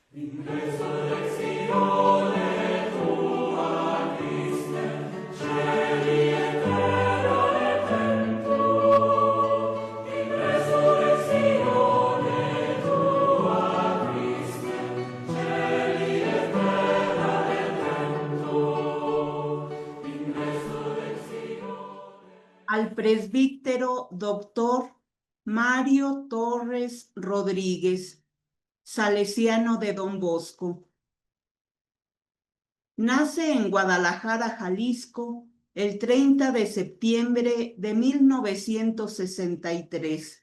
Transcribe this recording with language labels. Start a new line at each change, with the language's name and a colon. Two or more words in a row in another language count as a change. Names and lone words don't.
Latin: In resurrectione tua, Christe, celi et terra et templo. In resurrectione tua, Christe, celi et terra et templo. In resurrectione.
Spanish: Al presbítero doctor Mario Torres Rodríguez, salesiano de Don Bosco. Nace en Guadalajara, Jalisco, el 30 de septiembre de 1963.